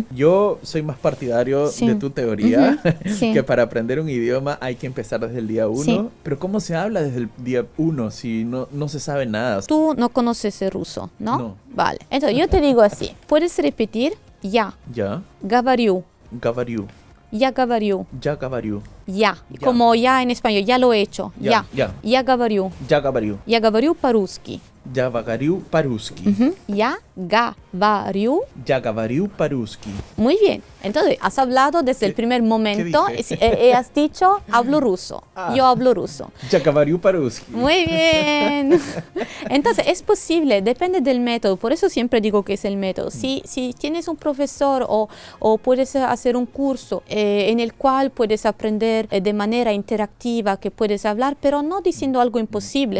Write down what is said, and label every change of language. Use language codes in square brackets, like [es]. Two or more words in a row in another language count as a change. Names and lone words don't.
[es] Yo soy más partidario de tu teoría, que para aprender un idioma hay que empezar desde el día 1. Pero ¿cómo se habla desde el día 1 si no se sabe nada? Tú no conoces el ruso, ¿no? No. Vale. Entonces yo te digo así. Puedes repetir ya. Ya. [ru] Говорю. Говорю. Я говорю. Ya говорю. [es] Ya. Como ya en español. Ya lo he hecho. Ya. [ru] Я говорю. Ya говорю. Я говорю по-русски. Ya говорю по-русски. Я говорю. Ya говорю по-русски. [es] Muy bien. Entonces, has hablado desde el primer momento. Has dicho, hablo ruso. Yo hablo ruso. [ru] Ya говорю по-русски. [es] Muy bien. Entonces, es posible, depende del método. Por eso siempre digo que es el método. Si tienes un profesor o puedes hacer un curso en el cual puedes aprender de manera interactiva, que puedes hablar, pero no diciendo algo imposible.